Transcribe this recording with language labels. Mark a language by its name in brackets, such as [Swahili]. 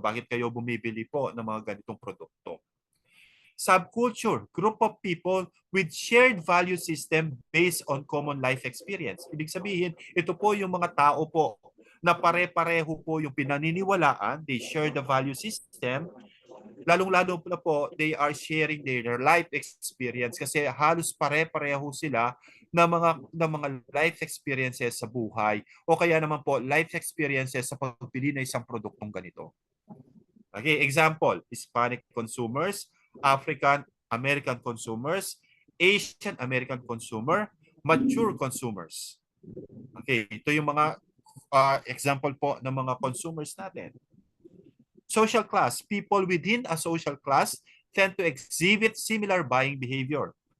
[Filipino] Bakit kayo bumibili po ng mga ganitong produkto? [English] Subculture, group of people with shared value system based on common life experience. [Filipino] Ibig sabihin, ito po yung mga tao po na pare-pareho po yung pinaniniwalaan, [English] they share the value system, [Filipino] lalong-lalo na po, [English] they are sharing their life experience [Filipino] kasi halos pare-pareho sila ng mga life experiences sa buhay o kaya naman po life experiences sa pagbili ng isang produktong ganito. [English] Okay, example, Hispanic consumers, African American consumers, Asian American consumer, mature consumers. [Filipino] Okay, ito yung mga example po ng mga consumers natin. [English] Social class, people within a social class tend to exhibit similar buying behavior.